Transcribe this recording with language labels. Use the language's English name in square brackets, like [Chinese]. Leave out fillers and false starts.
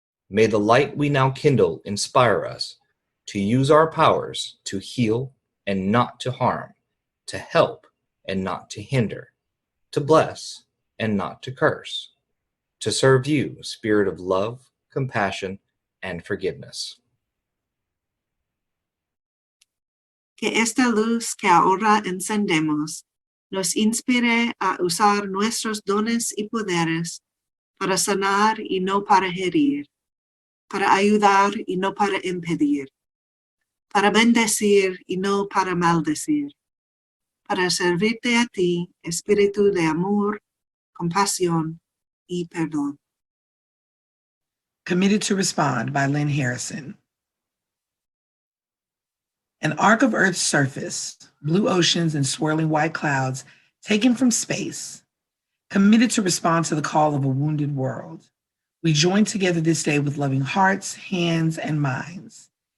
[English] May the light we now kindle inspire us to use our powers to heal and not to harm, to help and not to hinder, to bless and not to curse, to serve you, Spirit of love, compassion, and forgiveness. [Spanish] Que esta luz que ahora encendemos nos inspire a usar nuestros dones y poderes para sanar y no para herir, para ayudar y no para impedir, para bendecir y no para maldecir, para servirte a ti, espíritu de amor, compasión y perdón. [English] Committed to Respond by Lynn Harrison. An arc of Earth's surface, blue oceans and swirling white clouds taken from space, committed to respond to the call of a wounded world. We join together this day with loving hearts, hands, and minds.